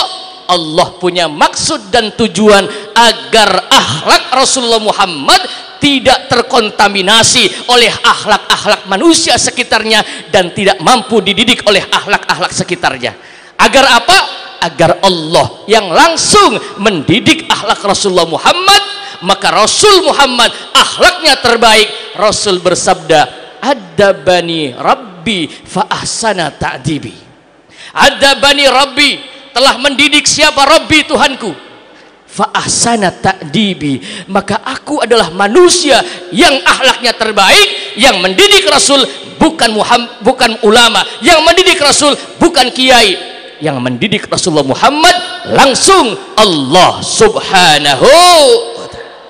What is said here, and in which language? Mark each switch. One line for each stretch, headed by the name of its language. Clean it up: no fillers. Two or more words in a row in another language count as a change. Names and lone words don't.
Indonesian: Allah punya maksud dan tujuan agar akhlak Rasulullah Muhammad tidak terkontaminasi oleh akhlak-akhlak manusia sekitarnya dan tidak mampu dididik oleh akhlak-akhlak sekitarnya. Agar apa? Agar Allah yang langsung mendidik akhlak Rasulullah Muhammad. Maka Rasul Muhammad akhlaknya terbaik. Rasul bersabda,
Arabic: أدبني ربي فأحسن تأديبي. أدبني ربي,
Indonesian: telah mendidik siapa? Rabbi, Tuhanku.
Arabic: فأحسن تأديبي,
Indonesian: maka aku adalah manusia yang akhlaknya terbaik, yang mendidik Rasul bukan ulama, yang mendidik Rasul bukan kiai, yang mendidik Rasulullah Muhammad langsung Allah
Arabic: سبحانه وتعالى.